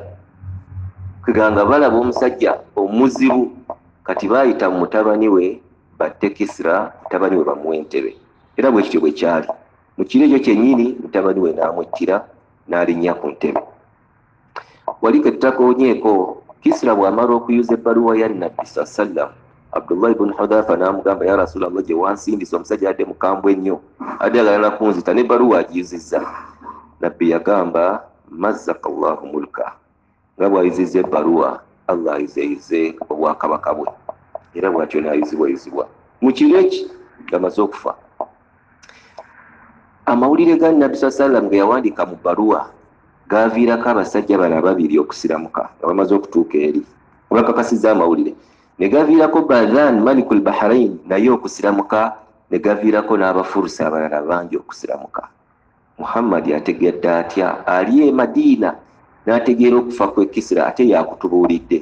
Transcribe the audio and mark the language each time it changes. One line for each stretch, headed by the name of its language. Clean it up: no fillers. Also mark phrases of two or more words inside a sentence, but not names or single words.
Ganda: Kweganga balaba omusajja omuzibu, kati baayita mu mutabani we batte Kisra, mutabani we bamuwa entebe. Era bwe kityo bwe kyali. Mu kiro ekyo kyennyini mutabani we n'amuttira n'alinnya ku ntebe. Wali ke tutakoonyeeko, Kisra bw'amala okuyuza ebbaluwa ya Nabbi
Arabic: صلى الله عليه وسلم,
Ganda: Abdullah ibn Hudhaafa n'amugamba,
Arabic: يا رسول الله,
Ganda: gye wansindisa omusajja adde mukambwe ennyo, adde agala kunzita, n'ebbaluwa agiyuzizza. Nabbi yagamba,
Arabic: مزق الله ملكه,
Ganda: nga bw'ayuzizza ebbaluwa, Allah ayizeyize obwakabaka bwe, era bw'atyo n'ayuzibwayuzibwa. Mu kiro eki ng'amaze okufa, amawulire ga Nabbi
Arabic: صلى الله عليه وسلم
Ganda: ge yawandiika mu bbaluwa gaaviirako abasajja bano ababiri okusiramuka nga bamaze okutuuka eri, bakakasizza amawulire. Ne gaviirako Badhan Malikul Bahrain naye okusiramuka ne gaviirako n'abafurusi abalala bangi okusiramuka. Muhammad yategedde atya ali e Madiina n'ategeera okufa kwe Kisra ate yakutubuulidde.